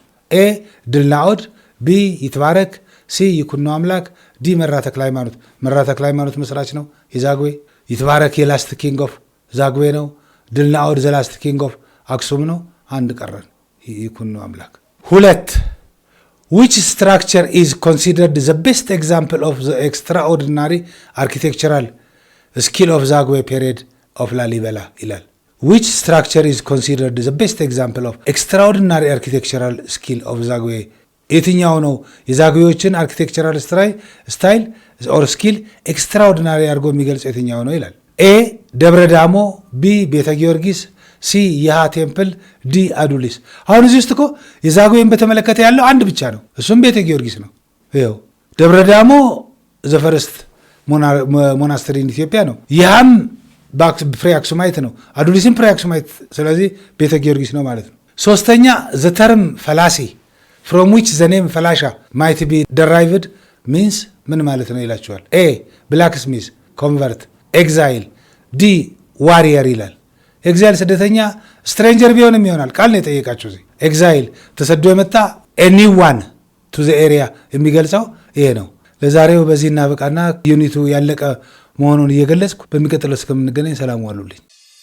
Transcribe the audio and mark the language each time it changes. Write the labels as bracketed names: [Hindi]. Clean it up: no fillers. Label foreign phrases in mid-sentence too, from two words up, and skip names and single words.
[Amharic] ኤ ድልናኦድ፣ ቢ ይትባረክ፣ ሲ ይኩኖ አምላክ፣ ዲ መራ ተክለ ሃይማኖት። መራ ተክለ ሃይማኖት መስራች ነው [English] የዛጉዌ። ይትባረክ last king of Zagwe ነው። ድልናኦድ the last king of Axum ነው። [Amharic] አንድ ቀረን ይኩኖ አምላክ። [English] 2 which structure is considered the best example of the extraordinary architectural skill of Zagwe period of ላሊበላ ይላል። which structure is considered the best example of extraordinary architectural skill of Zagwe? [Amharic] የትኛው ነው የዛጉዌዎችን [English] architectural style or skill extraordinary [Amharic] አድርጎ የሚገልጽ የትኛው ነው ይላል። ኤ ደብረ ዳሞ፣ ቢ ቤተ ጊዮርጊስ፣ ሲ የሃ ቴምፕል፣ ዲ አዱሊስ። አሁን እዚህ ውስጥ እኮ የዛጉዌን በተመለከተ ያለው አንድ ብቻ ነው፣ እሱም ቤተ ጊዮርጊስ ነው። ይኸው ደብረ ዳሞ [English] the first monastery Ethiopia [Amharic] ነው። ይሃም [English] pre Aksumite [Amharic] ነው። አዱሊስም [English] pre Aksumite፣ [Amharic] ስለዚህ ቤተ ጊዮርጊስ ነው ማለት ነው። ሶስተኛ [English] the term [Amharic] ፈላሲ [English] from which the name ፈላሻ might be derived means [Amharic] ምን ማለት ነው ይላችኋል። ኤ [English] blacksmith convert፣ [Amharic] ኤግዛይል፣ ዲ ዋሪየር ይላል። ኤግዛይል ስደተኛ፣ ስትሬንጀር ቢሆንም ይሆናል። ቃል ነው የጠየቃችሁ እዚህ። ኤግዛይል ተሰዶ የመጣ [English] anyone to the area [Amharic] የሚገልጸው ይሄ ነው። ለዛሬው በዚህ እናበቃና ዩኒቱ ያለቀ መሆኑን እየገለጽኩ በሚቀጥለው እስከምንገናኝ ሰላም ዋሉልኝ።